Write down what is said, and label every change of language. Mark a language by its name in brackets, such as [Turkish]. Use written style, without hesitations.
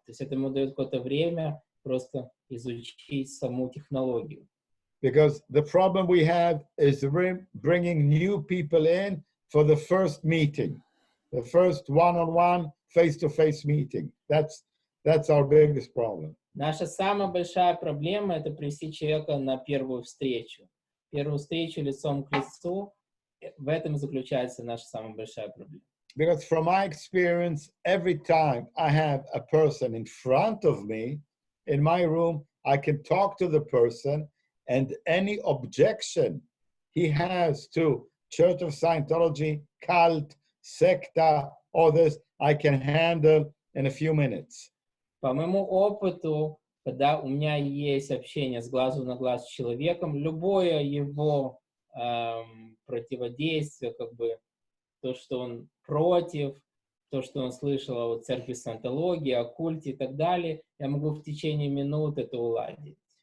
[Russian] То есть это ему дает какое-то время просто изучить саму технологию. [English] Because the problem we have is bringing new people in for the first meeting, the first one-on-one, face-to-face meeting. That's our biggest problem. [Russian] Наша самая большая проблема — это привести человека на первую встречу. Первую встречу лицом к лицу. В этом заключается наша самая большая проблема. [English] Because from my experience, every time I have a person in front of me, in my room, I can talk to the person, and any objection he has to Church of Scientology, cult, secta, all this, I can handle in a few minutes. [Russian] По моему опыту, когда у меня есть общение с глазу на глаз с человеком, любое его противодействие, как бы то, что он против, то, что он слышал о церкви Саентологии, о культе и так далее, я могу в течение минут это уладить.